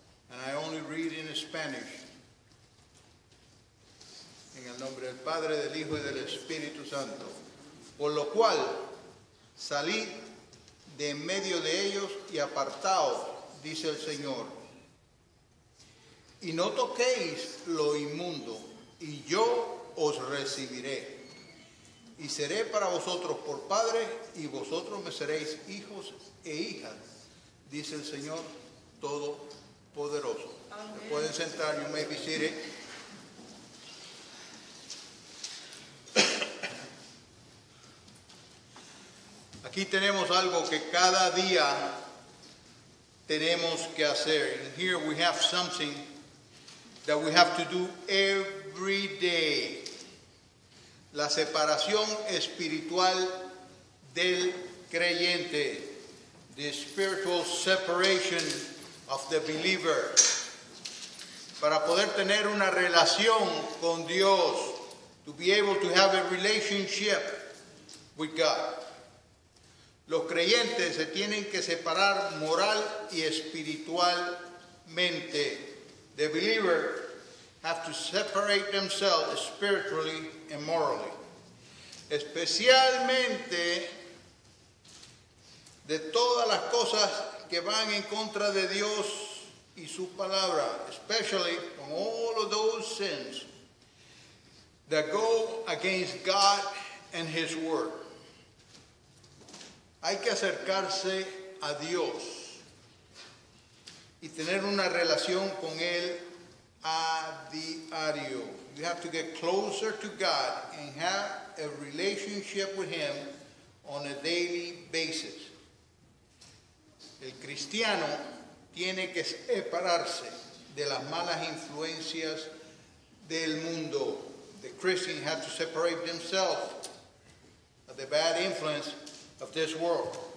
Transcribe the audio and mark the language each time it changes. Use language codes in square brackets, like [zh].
[en] And I only read in Spanish. [es] En el nombre del Padre, del Hijo y del Espíritu Santo. Por lo cual, salid de en medio de ellos y apartaos, dice el Señor. Y no toquéis lo inmundo, y yo os recibiré. Y seré para vosotros por Padre, y vosotros me seréis hijos e hijas, dice el Señor Todopoderoso. Se pueden sentar, [en] you may be seated. [es] Aquí tenemos algo que cada día tenemos que hacer. [en] And here we have something that we have to do every day. [es] La separación espiritual del creyente. [en] The spiritual separation of the believer. [es] Para poder tener una relación con Dios. [en] To be able to have a relationship with God. [es] Los creyentes se tienen que separar moral y espiritualmente. [en] The believer have to separate themselves spiritually and morally. [es] Especialmente de todas las cosas que van en contra de Dios y su palabra. [en] Especially from all of those sins that go against God and His Word. [es] Hay que acercarse a Dios y tener una relación con Él a diario. [en] You have to get closer to God and have a relationship with Him on a daily basis. [es] El cristiano tiene que separarse de las malas influencias del mundo. [en] The Christian has to separate themselves of the bad influence of this world.